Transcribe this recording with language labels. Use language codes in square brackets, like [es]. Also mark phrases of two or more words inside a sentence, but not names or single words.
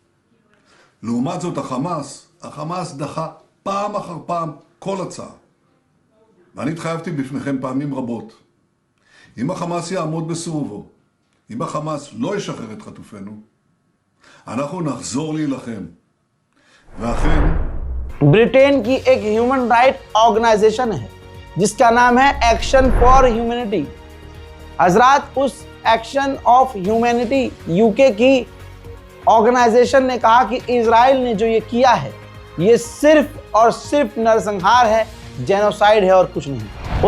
[he] לעומת זאת החמאס דחה פעם אחר פעם כל הצעה. ואני התחייבתי בפניכם פעמים רבות, אם החמאס יעמוד בסירובו, אם החמאס לא ישחרר את חטופינו, אנחנו נחזור להילחם. ואכן, [hi] ब्रिटेन की एक [en] human right organization [hi] है जिसका नाम है एक्शन फॉर ह्यूमैनिटी। हजरात, उस एक्शन ऑफ ह्यूमैनिटी यूके की ऑर्गेनाइजेशन ने कहा कि इजराइल ने जो ये किया है ये सिर्फ और सिर्फ नरसंहार है, जेनोसाइड है और कुछ नहीं।